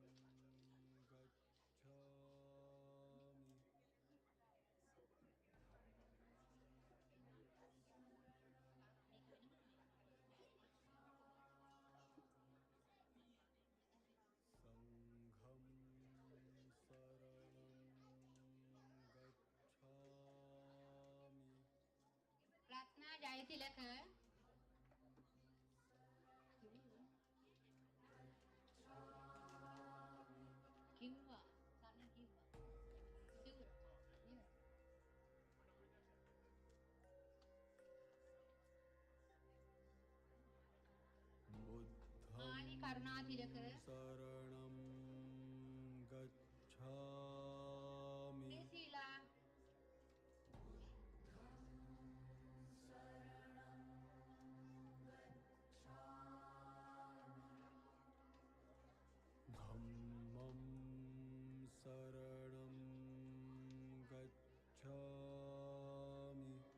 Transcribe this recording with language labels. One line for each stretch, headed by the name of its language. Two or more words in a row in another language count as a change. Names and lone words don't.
Pali: गच्छामि संघं शरणं गच्छामि
English: Ratna Jayatilaka. Kimwa. Sana Kimwa. Sure. Yeah. Mani Karunatilaka.
Pali: शरणं गच्छामि
English: Priscilla.
Pali: धम्मं शरणं गच्छामि